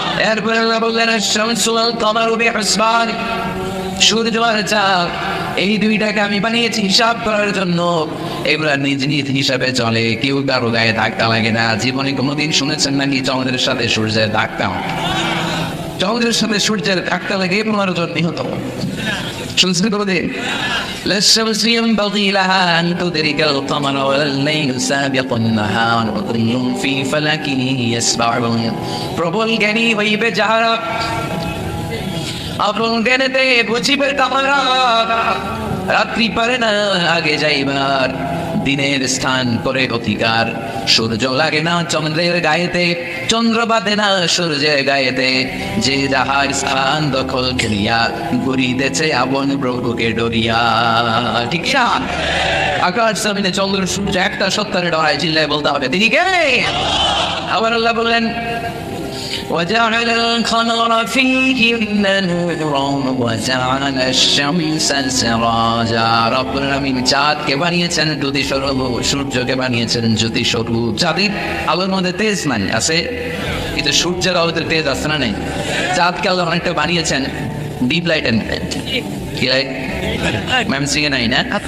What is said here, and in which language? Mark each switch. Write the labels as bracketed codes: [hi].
[bn] এরপরে আল্লাহ বললেন [ar] আশ-শামসু ওয়াল কামারু বিহিসবান, [bn] সূর্য আর চাঁদ এই দুইটাকে আমি বানিয়েছি হিসাব করার জন্য। এগুলা নিজ নিজ হিসাবে চলে, কেউ কারো গায়ে ধাক্কা লাগে না। জীবনে কোনোদিন শুনেছেন নাকি চন্দ্রের সাথে সূর্যের ধাক্কা? চন্দ্রের সাথে সূর্যের ধাক্কা লাগে 15 জন নিহত। শুনছেন কোনোদিন? [ar] لا الشمس ينبغي لها أن تدرك القمر ولا الليل سابق النهار وكل في فلك يسبحون। [bn] প্রবল জ্ঞানী হইবে যাহারা, আপন জ্ঞানেতে বুঝিবে তাহারা। রাত্রি পারে না আগে যাইবার, দিনের স্থান করে অধিকার। সূর্য লাগে না চন্দ্রের গায়েতে, চন্দ্র বাঁধে না সূর্যের গায়েতে। যে যাহার স্থান দখল করিয়া ঘুরিতেছে আপন প্রভুকে ডরিয়া। ঠিক না? আকাশ জমিনে চন্দ্র সূর্য একটা সত্তারে ডরায়, চিল্লায় বলতে হবে তিনি কে? আবার আল্লাহ বললেন [ar] وجعل القمر فيهن نورا وجعل الشمس سراجا। [bn] রব্বুল আলামিন চাঁদকে বানিয়েছেন জ্যোতি স্বরূপ, সূর্যকে বানিয়েছেন জ্যোতি স্বরূপ। চাঁদের আলোর মধ্যে তেজ নাই, আছে, কিন্তু সূর্যের আলোতে তেজ আছে না নেই? চাঁদকে আল্লাহ অনেকটা বানিয়েছেন ডিপ লাইট এন্ড কি লাইট ম্যাম সিগে নাই না?